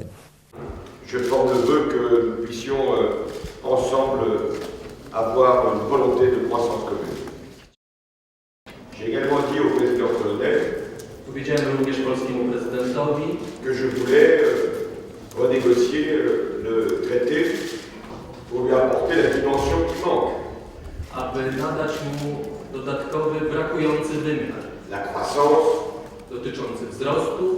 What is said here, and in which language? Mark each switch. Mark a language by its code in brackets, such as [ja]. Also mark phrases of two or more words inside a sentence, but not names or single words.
[fr] Je forme le vœu que nous puissions ensemble avoir une volonté de croissance commune. J'ai également dit au président polonais que je voulais renégocier le traité pour lui apporter la dimension qui manque. [pl] Aby nadać mu dodatkowy, brakujący wymiar. [fr] La croissance, [pl] Dotyczący wzrostu,